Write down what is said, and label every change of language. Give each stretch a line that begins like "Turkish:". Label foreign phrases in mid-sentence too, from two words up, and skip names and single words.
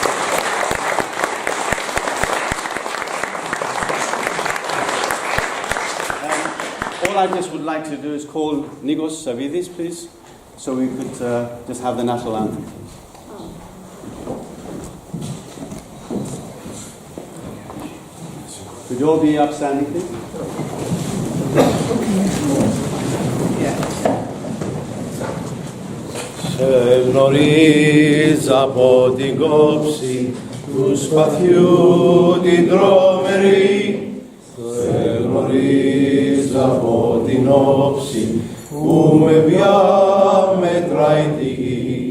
English: All I just would like to do is call Nikos Savidis, please, so we could just have the national anthem, please. Could you all be upstanding, please?
Greek: Σε γνωρίζω από την κόψη του σπαθιού την τρομερή. Σε γνωρίζω από την όψη που με διαμετράει τη γη.